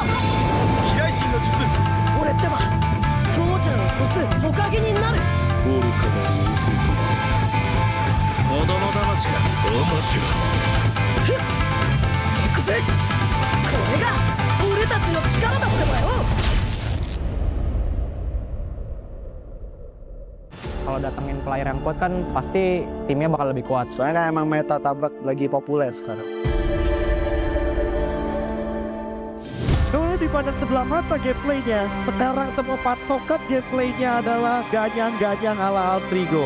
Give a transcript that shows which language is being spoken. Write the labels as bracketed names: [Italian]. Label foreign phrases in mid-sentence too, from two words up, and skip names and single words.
[Japanese] 飛来神の術。俺ってば父ちゃんを越す火影になる。愚かな子供騙しか。ふっ行くぜ。これが俺たちの力だってばよ。 [Indonesian] Kalau datengin player yang kuat kan pasti timnya bakal lebih kuat. Soalnya kan emang meta tabrak lagi populer sekarang. Soalnya di dipandang sebelah mata gameplaynya. Sekarang semua patokan gameplaynya adalah ganyang-ganyang ala Altrigo.